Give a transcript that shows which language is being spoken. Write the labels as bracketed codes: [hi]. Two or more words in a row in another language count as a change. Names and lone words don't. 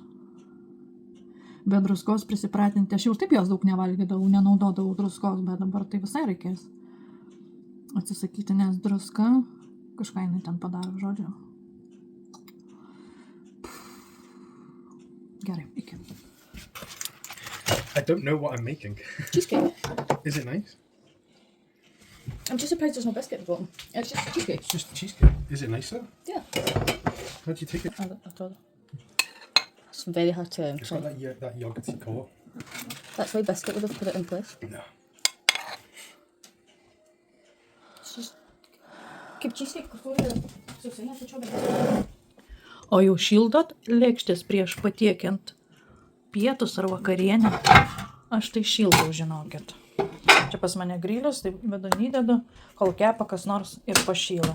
[lt] Be druskos prisipratinti. Aš jau ir taip jos daug nevalgydavau, nenaudodavau druskos, bet dabar tai visai reikės atsisakyti, nes druska kažką jinai ten padaro, žodžiu. Gerai, iki. [en] I don't know what I'm making. Cheesecake. Is it nice? I'm just surprised there's no biscuit involved. It's just cheesecake. It's just cheesecake. Is it nice though? Yeah. How do you take it? Atrodo. It's very hard to It's got that yogurty core. That's why biscuit would have put it in place. No. It's just... [lt] Kaip cheesecake, kur susinė, tai čia bet. O jau šildot lėkštės prieš patiekiant pietus ar vakarienę? Aš tai šildau, žinokit. Čia pas mane grylius, tai vidurį dedu, kol kepa kas nors ir pašyla.